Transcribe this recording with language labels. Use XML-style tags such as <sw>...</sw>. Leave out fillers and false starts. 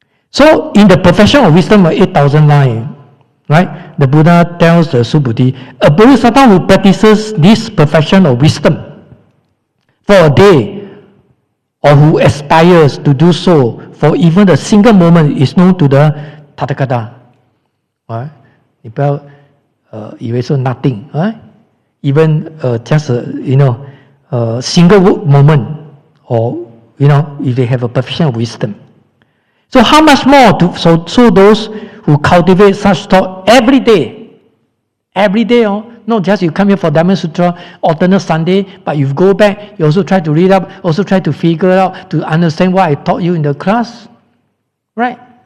<en>So, in the Perfection of Wisdom of 8,000 lines, right, the Buddha tells the Subhuti, a Bodhisattva who practices this perfection of wisdom for a day, or who aspires to do so for even a single moment, is known to the Tathagata. Right?</en> <zh>你不要以为是</zh> <en>nothing, right? Even just a single moment, or if they have a perfection of wisdom. So how much more so those who cultivate such thought every day, not just you come here for Dhamma Sutra, alternate Sunday, but you go back, you also try to read up, also try to figure out, to understand what I taught you in the class, right?</en>